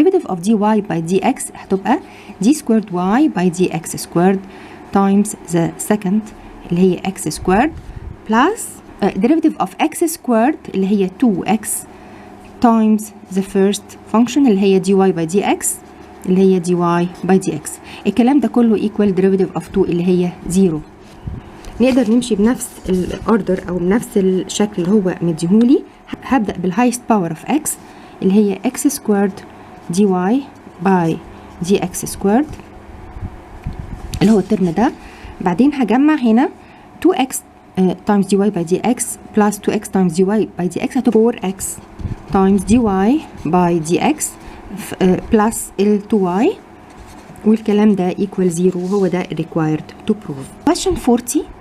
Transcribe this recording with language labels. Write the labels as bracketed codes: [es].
[en] derivative of dy by dx [ar] هتبقى [en] d squared y by dx squared times the second اللي هي x squared plus derivative of x squared اللي هي 2x times the first function اللي هي dy by dx اللي هي dy by dx. [ar] الكلام ده كله [en] equal derivative of 2 [ar] اللي هي 0. نقدر نمشي بنفس الاوردر او بنفس الشكل اللي هو مديهولي. [en] هبدأ بالهايست power of x اللي هي x squared dy by dx squared اللي هو الترم ده. بعدين هجمع هنا 2x times dy by dx plus 2x times dy by dx هتبقى 4x times dy by dx plus ال 2y، [ar] والكلام ده [en] equal 0 [ar] وهو ده [en] required to prove. Question 40.